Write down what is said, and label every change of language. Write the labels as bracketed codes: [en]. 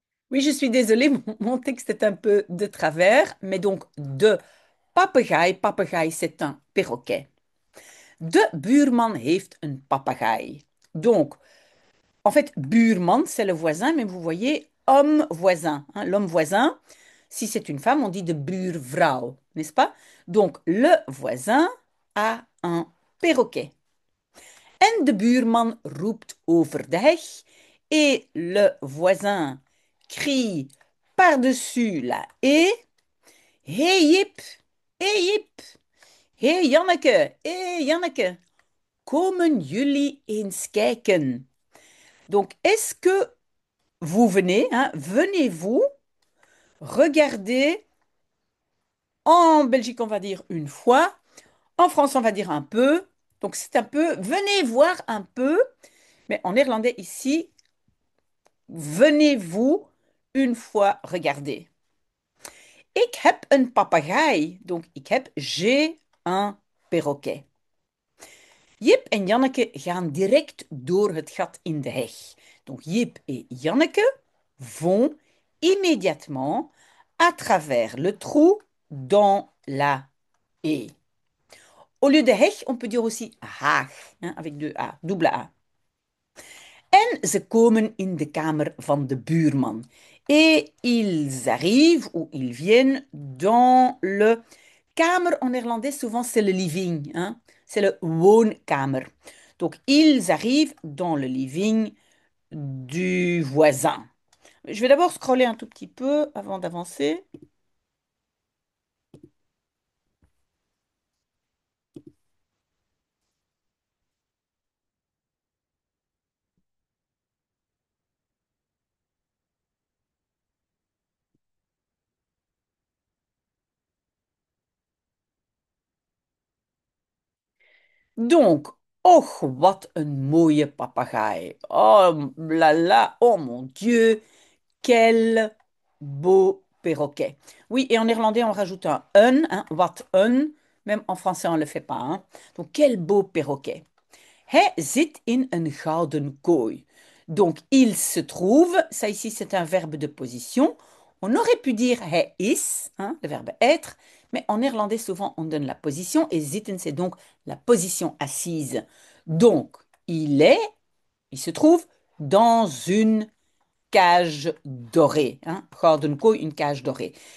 [fr] Oui, je suis désolée, mon texte est un peu de travers, mais donc de papegaai. Papegaai, c'est un perroquet. [nl] De buurman heeft een papegaai. [fr] Donc, en fait, buurman, c'est le voisin, mais vous voyez, homme voisin, hein, l'homme voisin. Si c'est une femme, on dit de buurvrouw, n'est-ce pas? Donc, le voisin a un perroquet. [nl] En de buurman roept over de heg. [fr] Et le voisin crie par-dessus la haie. [nl] Hé Jip, hé Jip, hé Janneke, hé Janneke, komen jullie eens kijken? [fr] Donc, est-ce que vous venez, hein, venez-vous regarder, en Belgique on va dire une fois, en France on va dire un peu, donc c'est un peu, venez voir un peu, mais en néerlandais ici, venez-vous une fois regarder. [nl] Ik heb een papegaai, [fr] donc j'ai un perroquet. [nl] Jip en Janneke gaan direct door het gat in de heg. [fr] Donc Jip et Janneke vont immédiatement à travers le trou dans la haie. Au lieu de heg, on peut dire aussi haag, hein, avec deux A, double A. [nl] En ze komen in de kamer van de buurman. [fr] Et ils arrivent ou ils viennent dans le kamer en néerlandais, souvent c'est le living, hein, c'est le woonkamer. Donc ils arrivent dans le living du voisin. Je vais d'abord scroller un tout petit peu avant d'avancer. Donc, [nl] oh, wat een mooie papegaai. [fr] Oh là là, oh mon Dieu, quel beau perroquet. Oui, et en néerlandais, on rajoute un hein, wat een. Même en français, on ne le fait pas, hein. Donc, quel beau perroquet. [nl] Hij zit in een gouden kooi. [fr] Donc, il se trouve, ça ici c'est un verbe de position. On aurait pu dire hij is, hein, le verbe être, mais en néerlandais souvent on donne la position et zitten c'est donc la position assise. Donc, il se trouve dans une cage dorée, hein, gouden kooi, une cage dorée.